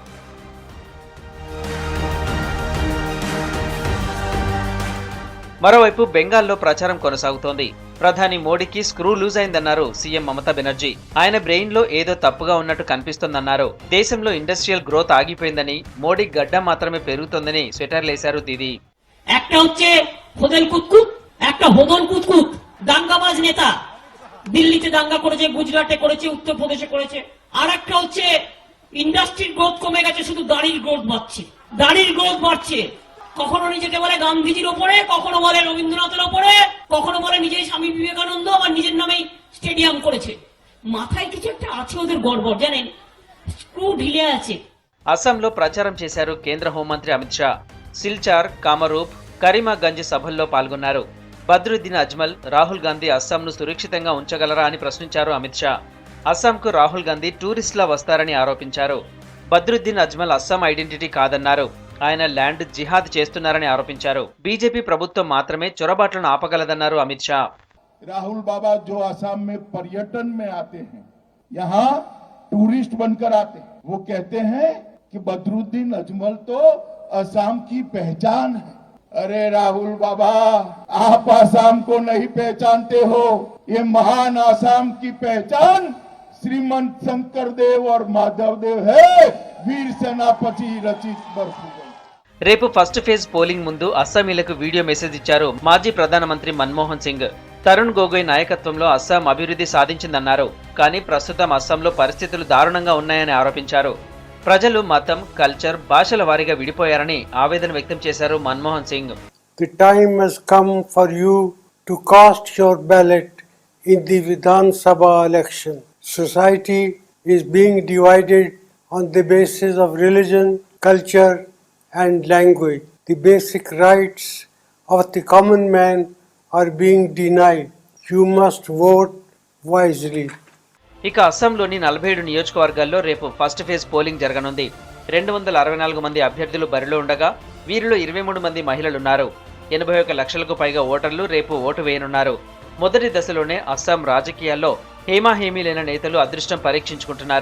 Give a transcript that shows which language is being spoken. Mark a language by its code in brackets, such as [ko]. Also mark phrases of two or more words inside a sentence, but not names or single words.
[te] మరోవైపు బెంగాల్లో ప్రచారం కొనసాగుతోంది. ప్రధాని మోడీకి [en] screw loose [te] అయిందన్నారు సీఎం మమతా బెనర్జీ. ఆయన బ్రెయిన్ లో ఏదో తప్పుగా ఉన్నట్టు కనిపిస్తోందన్నారు. దేశంలో [en] industrial growth [te] ఆగిపోయిందని, మోడీ గడ్డ మాత్రమే పెరుగుతోందని సెటర్లేశారు దీది. [bn] একটা হচ্ছে হোদেল কুতকুত, একটা হোদল কুতকুত, দাঙ্গাবাজ নেতা। দিল্লিতে দাঙ্গা করেছে, গুজরাটে করেছে, উত্তরপ্রদেশে করেছে। আর একটা হচ্ছে [en] industry growth [bn] কমে গেছে, শুধু দাড়ির গ্রোথ বাড়ছে, দাড়ির গ্রোথ বাড়ছে। কখনো নিজেকে বলে গান্ধীজির ওপরে, কখনো বলে রবীন্দ্রনাথের ওপরে, কখনো বলে নিজেই স্বামী বিবেকানন্দ, আবার নিজের নামেই স্টেডিয়াম করেছে। মাথায় কিছু একটা আছে ওদের গড়বড়, জানেন, স্ক্রু ঢিলে আছে। [te] అస్సాంలో ప్రచారం చేశారు కేంద్ర హోంమంత్రి అమిత్ షా. సిల్చార్, కామరూప్, కరీమాగంజ్ సభల్లో పాల్గొన్నారు. బద్రుద్దీన్ అజ్మల్, రాహుల్ గాంధీ అస్సాంను సురక్షితంగా ఉంచగలరా అని ప్రశ్నించారు అమిత్ షా. అస్సాంకు రాహుల్ గాంధీ టూరిస్టులా వస్తారని ఆరోపించారు. బద్రుద్దీన్ అజ్మల్ అస్సాం ఐడెంటిటీ కాదన్నారు. ఆయన [en] land jihad [te] చేస్తున్నారని ఆరోపించారు. బీజేపీ ప్రభుత్వం మాత్రమే చొరబాట్లను ఆపగలదన్నారు అమిత్ షా. [hi] राहुल बाबा जो असम में पर्यटन में आते हैं, यहाँ टूरिस्ट बनकर आते हैं, वो कहते हैं कि बदरुद्दीन अजमल तो असम की पहचान है। अरे राहुल बाबा, आप असम को नहीं पहचानते हो। ये महान असम की पहचान श्रीमंत शंकर देव और माधव देव है, वीर सेनापति रचित बरसुगन। [te] రేపు [en] first phase [te] పోలింగ్ ముందు అస్సామీలకు [en] video message [te] ఇచ్చారు మాజీ ప్రధానమంత్రి మన్మోహన్ సింగ్. తరుణ్ గొగోయ్ నాయకత్వంలో అస్సాం అభివృద్ధి సాధించిందన్నారు. కానీ ప్రస్తుతం అస్సాంలో పరిస్థితులు దారుణంగా ఉన్నాయని ఆరోపించారు. ప్రజలు మతం, కల్చర్, భాషల వారీగా విడిపోయారని ఆవేదన వ్యక్తం చేశారు మన్మోహన్ సింగ్. [en] The time has come for you to cast your ballot in the Vidhan Sabha election. Society is being divided on the basis of religion, culture and language. The basic rights of the common man are being denied. You must vote wisely. [te] ఇక అస్సాంలోని 47 నియోజకవర్గాల్లో రేపు [en] first phase [te] పోలింగ్ జరగనుంది. 264 మంది అభ్యర్థులు బరిలో ఉండగా వీరిలో 23 మంది మహిళలున్నారు. 81 లక్షలకు పైగా ఓటర్లు రేపు ఓటు వేయనున్నారు. మొదటి దశలోనే అస్సాం రాజకీయాల్లో హేమాహేమీలైన నేతలు అదృష్టం పరీక్షించుకుంటున్నారు.